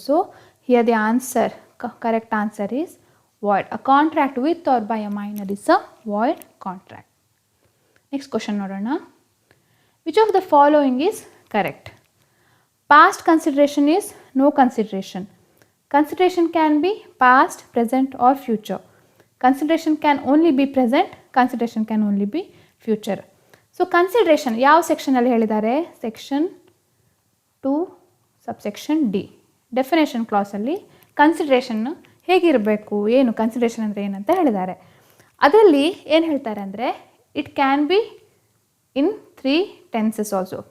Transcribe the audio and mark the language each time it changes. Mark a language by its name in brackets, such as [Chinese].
[English] So here the answer, correct answer is void. A contract with or by a minor is a void contract. Next question [Kannada] ನೋಡೋಣ. [English] Which of the following is correct? Past consideration is no consideration. Consideration can be past, present or future. Consideration can only be present, consideration can only be future. [Kannada] So consideration ಯಾವ ಸೆಕ್ಷನಲ್ಲಿ ಹೇಳಿದ್ದಾರೆ? Section 2 subsection D definition ಕ್ಲಾಸಲ್ಲಿ consideration ಹೇಗಿರಬೇಕು, ಏನು consideration ಅಂದರೆ ಏನಂತ ಹೇಳಿದ್ದಾರೆ. ಅದರಲ್ಲಿ ಏನು ಹೇಳ್ತಾರೆ ಅಂದರೆ, [English] It can be in 3 tenses also.